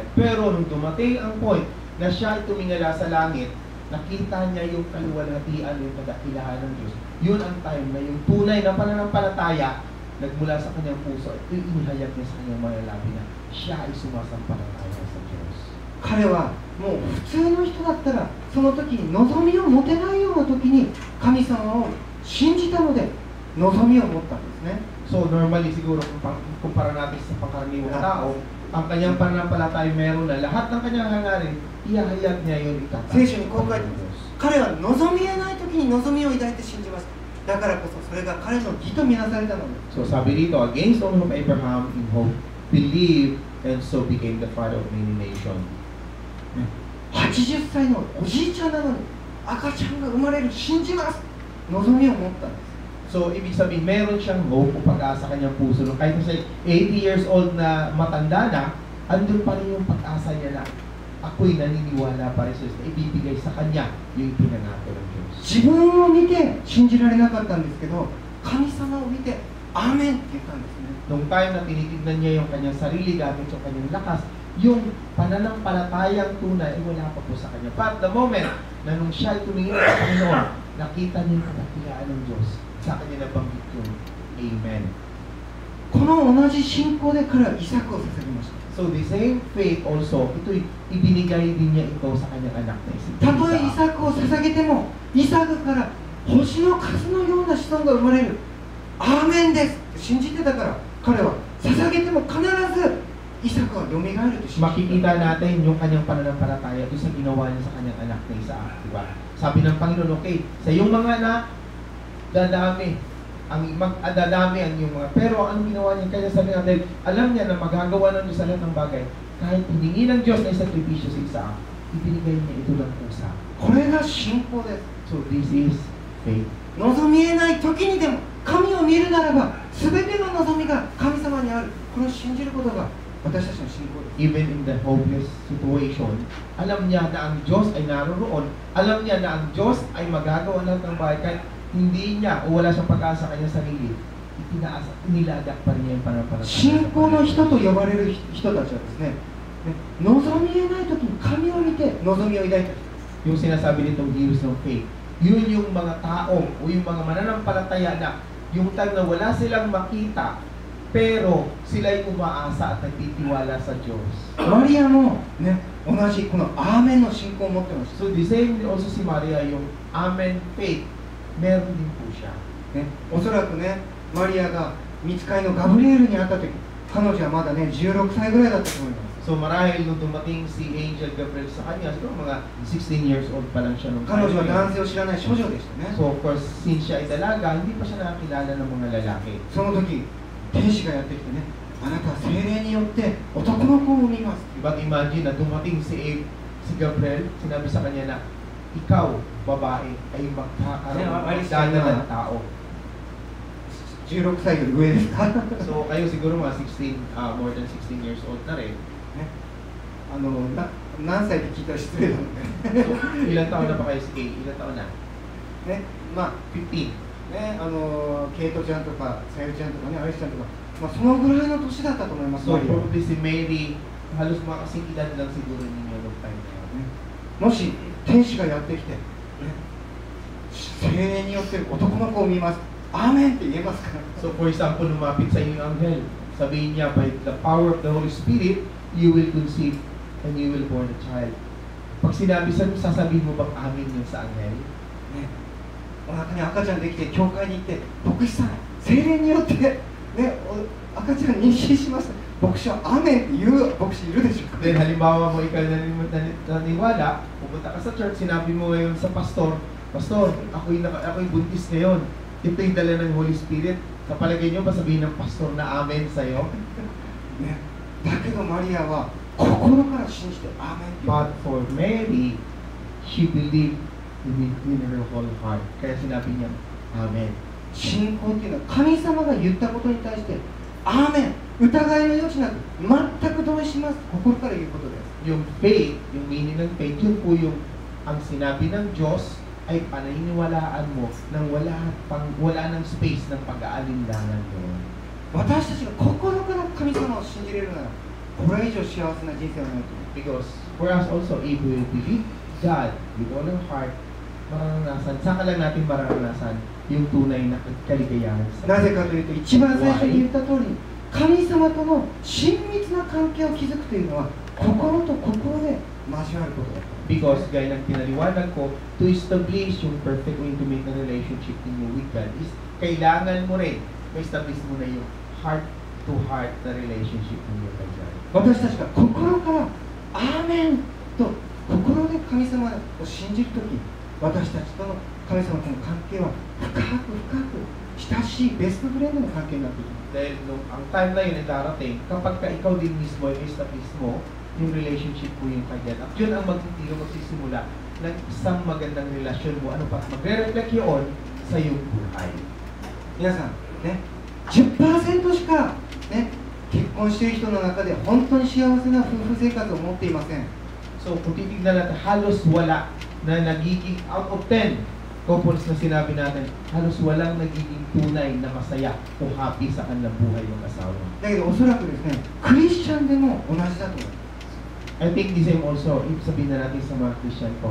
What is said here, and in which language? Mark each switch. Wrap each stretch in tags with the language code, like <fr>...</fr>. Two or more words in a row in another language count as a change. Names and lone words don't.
<tl>Pero nung dumating ang point na siya ay tumingala sa langit, nakita niya yung kaluwalhatian, yung kadakilaan ng Diyos, yun ang time na yung tunay na pananampalataya nagmula sa kanyang puso. Ito yung inihayag niya sa kanyang mga labi na siya ay sumasampalataya sa Diyos.</tl> <ja>彼はもう普通の人だったらその時に望みを持てないような時に神様を信じたので望みを持ったんですね。</ja> <tl>So normally siguro kung kumpara natin sa pangkaraniwang tao, ang kanyang pananampalataya meron na lahat ng kanyang hangarin, ihahayag niya yun itatapos.</tl> <ja>聖書にこう書いてます。彼は望み得ない時に望みを抱いて信じました。だからこそそれが彼の義とみなされたのです。</ja> <tl>So sabi dito,</tl> <en>against all hope Abraham in hope believed and so became the father of many nations.</en> <ja>80 歳のおじいちゃんなのに赤ちゃんが生まれる信じます望みを持ったんです。</ja> <tl>So ibig sabihin, meron siyang hope o pag-asa sa kanyang puso. Kahit na siya 80</tl> <en>years old</en> <tl>na matanda na, andun pa rin yung pag-asa niya na ako'y naniniwala pa rin sa Diyos na ibibigay sa kanya yung ipinangako ng Diyos.</tl> <ja>自分を見て信じられなかったんですけど神様を見てアーメンって言ったんですね。</ja> <tl>Nung time na tinitignan niya yung kanyang sarili gamit yung kanyang lakas, yung pananampalatayang tunay ay wala pa po sa kanya.</tl> <en>But the moment</en> <tl>na nung siya ay tumingin sa Panginoon, nakita niya yung kadakilaan ng Diyos, sa kanya nabanggit yung Amen.</tl> <ja>この同じ信仰で彼はイサクを捧げました。</ja> <en>So the same faith also,</en> <tl>ito'y ibinigay din niya ito sa kanyang anak na isip.</tl> <ja>たとえイサクを捧げてもイサクから星の数のような子孫が生まれるアーメンですって信じてたから彼は捧げても必ずイサクはよみがえると信じてた。</ja> <tl>Makikita natin yung kanyang pananampalataya doon sa ginawa niya sa kanyang anak na Isaac, di ba? Sabi ng Panginoon, okay, sa iyong mga anak, dadami ang iyong mga, pero ang ginawa niya, kaya sabi natin, alam niya na magagawa ng Diyos sa lahat ng bagay, kahit hiningi ng Diyos na isakripisyo sa Isaac, ibinigay niya ito ng pusa.</tl> <ja>これが信仰です。</ja> <en>So this is faith.</en> <ja>望み得ない時にでも神を見るならば全ての望みが神様にある。これを信じることが私たちの信仰です。</ja> <en>Even in the hopeless situation,</en> <tl>alam niya na ang Diyos ay naroroon, alam niya na ang Diyos ay magagawa lahat ng bagay, kahit hindi niya o wala siyang pag-asa sa kanyang sarili, iniladak pa rin niya yung pananampalataya.</tl> <ja>信仰の人と呼ばれる人たちはですね、望み得ない時に神を見て望みを抱いた人。</ja> <tl>Yung sinasabi nitong heroes ng faith, yun yung mga tao o yung mga mananampalataya na yung time na wala silang makita, pero sila'y umaasa at nagtitiwala sa Diyos.</tl> <ja>マリアもね、同じこのアーメンの信仰を持ってました。</ja> <en>So the same also</en> <tl>si Maria, yung Amen faith, meron din po siya.</tl> <ja>ね、おそらくね、マリアが御使いのガブリエルに会った時、彼女はまだね、16歳ぐらいだったと思います。</ja> <tl>So marahil nung dumating si Angel Gabriel sa kanya, siguro mga 16</tl> <en>years old</en> <tl>pa lang siya nung</tl> <ja>彼女は男性を知らない少女でしたね。</ja> <tl>So of course, since siya ay dalaga, hindi pa siya nakakilala ng mga lalaki.</tl> <ja>その時、天使がやってきてね、あなたは聖霊によって男の子を産みます。</ja> <tl>But imagine na dumating si Gabriel, sinabi sa kanya na, ikaw, babae, ay magkakaroon ng tao.</tl> <ja>16 歳より上ですか？</ja> <tl>So kayo siguro mga 16,</tl> <en>more than 16 years old na rin.</en> <ja>何歳で聞いたら失礼なので。</ja> <tl>So ilang taon na pa kayo si Kay? Ilang taon na?</tl> <ja>ね、まあ 15. ね、ケイトちゃんとかさゆりちゃんとかね、アリスちゃんとか、まあそのぐらいの年だったと思います。</ja> <tl>So probably si Mary, halos mga kasing edad lang siguro ninyo nung time na yun.</tl> <ja>もし天使がやってきて、ね、聖霊によって男の子を見ます。アーメンって言えますか？</ja> <en>So for example,</en> <tl>lumapit sa inyo yung anghel. Sabihin niya,</tl> <en>by the power of the Holy Spirit, you will conceive and you will born a child.</en> <tl>Pag sinabi sa sasabihin mo bang amin yun sa anghel?</tl> <ja>ね、お腹に赤ちゃんできて教会に行って牧師さん、聖霊によって、ね、赤ちゃん妊娠しました。牧師はアーメンって言う牧師いるでしょうか？</ja> <tl>Then halimbawa mo ikaw naniwala, pupunta ka sa church, sinabi mo ngayon sa pastor, Pastor, ako'y buntis ngayon. Ito yung dala ng Holy Spirit. Sa palagay niyo ba sabihin ng pastor na amen sa'yo?</tl> <ja>ね、だけどマリアは心から信じてアーメンって言う。</ja> <en>But for Mary, she believed in her whole heart.</en> <tl>Kaya sinabi niya, amen.</tl> <ja>信仰っていうのは神様が言ったことに対してアーメン、疑いの余地なく全く同意します。心から言うことです。</ja> <tl>Yung faith, yung meaning ng faith, yun po yung ang sinabi ng Diyos ay paniniwalaan mo nang wala ng space ng pag-aalinlangan doon.</tl> <ja>私たちが心から神様を信じれるならこれ以上幸せな人生はないと思う。</ja> <en>Because for us also, if we believe God with all our heart,</en> <tl>mararanasan, saka lang natin mararanasan yung tunay na kaligayahan sa</tl> <ja>なぜかというと、一番最初に言った通り、神様との親密な関係を築くというのは、心と心で交わることだった。</ja> <tl>Because gaya ng pinaliwanag ko,</tl> <en>to establish</en> <tl>yung</tl> <en>perfect or intimate</en> <tl>na relationship ninyo</tl> <en>with God</en> <tl>is kailangan mo rin, ma-establish mo na yung heart-to-heart na relationship ninyo kay God.</tl> <ja>私たちが心からアーメンと心で神様を信じるとき、私たちとの神様との関係は深く深く親しいベストフレンドの関係になっていきます。</ja> <tl>Dahil nung ang time na yun ay darating, kapag ka ikaw din mismo ay establish mo yung relationship mo yung kanya, at yun ang magtitiro magsisimula ng isang magandang relasyon mo. Ano pa? Magre-reflect yun sa iyong buhay.</tl> <ja>皆さん、ね、10% しか、ね、結婚している人の中で本当に幸せな夫婦生活を持っていません。</ja> <tl>So kung titignan natin, halos wala na nagiging</tl> <en>out of 10 couples</en> <tl>na sinabi natin, halos walang nagiging tunay na masaya o happy sa kanilang buhay ng asawa.</tl> <ja>だけどおそらくですね、クリスチャンでも同じだと思います。</ja> <en>I think the same also, if</en> <tl>sabihin na natin sa mga</tl> <en>Christian couples.</en>